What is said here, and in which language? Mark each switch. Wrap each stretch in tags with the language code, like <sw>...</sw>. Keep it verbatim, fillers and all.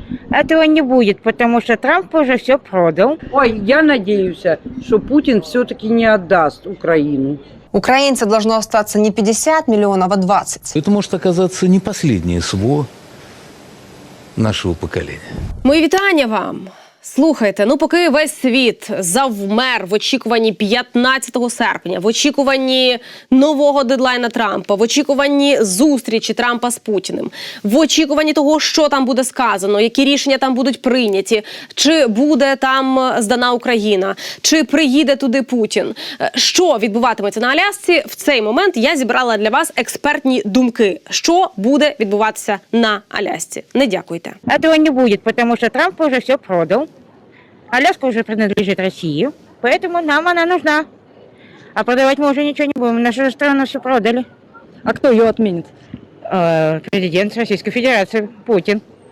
<ru>Этого не будет, потому что Трамп уже все продал. Ой, я надеюсь, что Путин все-таки не отдаст Украину. Украинцев должно остаться не пятьдесят миллионов, а двадцать. Это может оказаться не последнее СВО</ru> <uk>нашого покоління. Мої вітання вам. Слухайте, ну поки весь світ завмер в очікуванні п'ятнадцятого серпня, в очікуванні нового дедлайна Трампа, в очікуванні зустрічі Трампа з Путіним, в очікуванні того, що там буде сказано, які рішення там будуть прийняті, чи буде там здана Україна, чи приїде туди Путін. Що відбуватиметься на Алясці? В цей момент я зібрала для вас експертні думки, що буде відбуватися на Алясці. Не дякуйте.</uk> <ru>Этого не будет, потому что Трамп уже все продал. Аляска уже принадлежит России, поэтому нам она нужна. А продавать мы уже ничего не будем, нашу страну все продали. А кто ее отменит? Э, президент Российской Федерации, Путин.</ru>